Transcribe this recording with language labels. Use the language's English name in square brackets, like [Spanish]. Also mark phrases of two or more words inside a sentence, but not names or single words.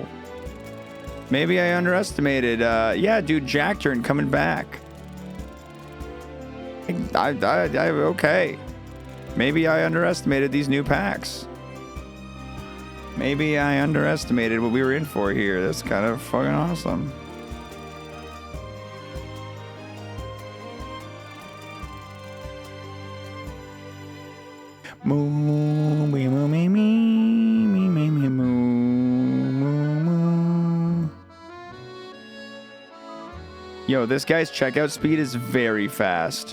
[English] Maybe I underestimated. Yeah, dude, Jack turn coming back. Okay. Maybe I underestimated these new packs. Maybe I underestimated what we were in for here. That's kind of fucking awesome. Moo, me, moo, me, me, me, me, moo, moo, moo. Yo, this guy's checkout speed is very fast.